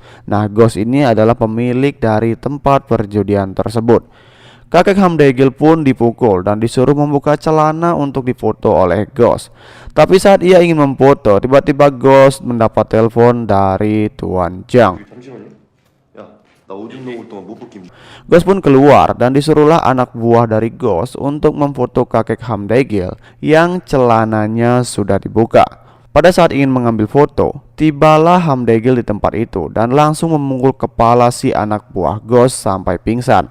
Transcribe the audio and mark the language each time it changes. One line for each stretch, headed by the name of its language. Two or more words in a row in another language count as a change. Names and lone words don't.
Indonesian: Nah, Ghost ini adalah pemilik dari tempat perjudian tersebut. Kakek Ham Dae-gil pun dipukul dan disuruh membuka celana untuk difoto oleh Ghost. Tapi saat ia ingin memfoto, tiba-tiba Ghost mendapat telepon dari Tuan Zhang.
Korean: 잠시만요. 야, 나 오줌 녹을 동안 못 벗깁니다.
Indonesian: Ghost pun keluar dan disuruhlah anak buah dari Ghost untuk memfoto kakek Ham Dae-gil yang celananya sudah dibuka. Pada saat ingin mengambil foto, tibalah Hamdegil di tempat itu dan langsung memukul kepala si anak buah Ghost sampai pingsan.